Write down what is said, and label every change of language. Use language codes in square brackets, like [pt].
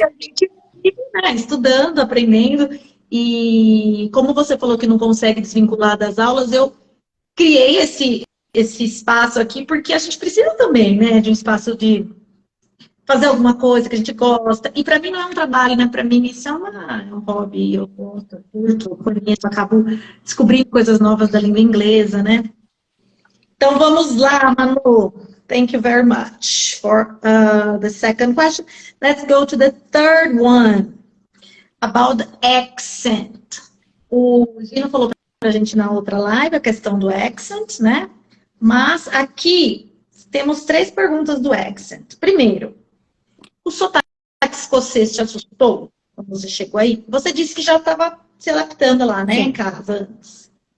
[pt] A gente vive, né, estudando, aprendendo, e como você falou que não consegue desvincular das aulas, eu criei esse espaço aqui, porque a gente precisa também, né, de um espaço de fazer alguma coisa que a gente gosta. E para mim não é um trabalho, né? Para mim isso é um hobby. Eu gosto, eu curto, eu conheço, acabo descobrindo coisas novas da língua inglesa, né? Então vamos lá, Manu. [en] Thank you very much for the second question. Let's go to the third one about the accent. [pt] O Gino falou para a gente na outra live a questão do accent, né? Mas aqui temos 3 perguntas do accent. Primeiro, o sotaque escocês te assustou quando você chegou aí? Você disse que já estava se adaptando lá, né, em casa antes.